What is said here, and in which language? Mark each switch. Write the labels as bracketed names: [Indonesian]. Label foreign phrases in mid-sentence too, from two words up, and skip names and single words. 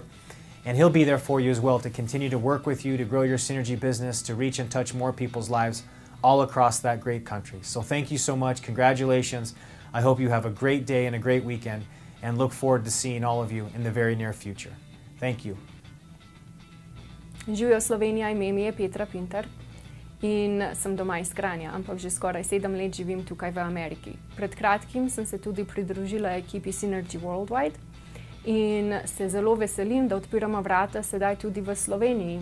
[English] And he'll be there for you as well to continue to work with you, to grow your Synergy business, to reach and touch more people's lives all across that great country. So thank you so much. Congratulations. I hope you have a great day and a great weekend, and look forward to seeing all of you in the very near future. Thank you. [Slovenian] Živijo Slovenija, ime mi je Petra Pintar in sem doma iz Kranja, ampak že skoraj 7 let živim tukaj v Ameriki. Pred kratkim sem se tudi pridružila ekipi Synergy Worldwide in se zelo veselim, da odpiramo vrata sedaj tudi v Sloveniji.